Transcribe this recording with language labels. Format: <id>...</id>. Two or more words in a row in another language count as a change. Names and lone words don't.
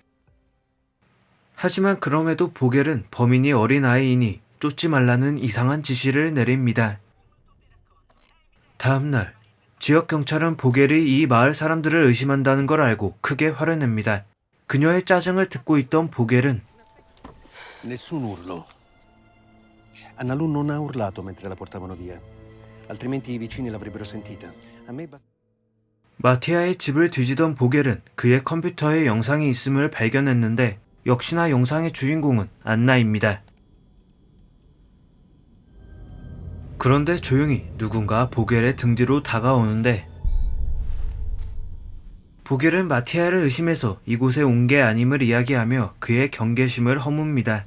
<ko>하지만 그럼에도 보겔은 범인이 어린아이이니 쫓지 말라는 이상한 지시를 내립니다. 다음날 지역 경찰은 보겔이 이 마을 사람들을 의심한다는 걸 알고 크게 화를 냅니다. 그녀의 짜증을 듣고 있던 보겔은</ko> <it>Nessun urlo. Annalù non ha urlato mentre la portavano via. Altrimenti i vicini l'avrebbero sentita. A me basta.</it> <ko>마티아의 집을 뒤지던 보겔은 그의 컴퓨터에 영상이 있음을 발견했는데 역시나 영상의 주인공은 안나입니다. 그런데 조용히 누군가 보겔의 등 뒤로 다가오는데 보겔은 마티아를 의심해서 이곳에 온 게 아님을 이야기하며 그의 경계심을 허뭅니다.</ko>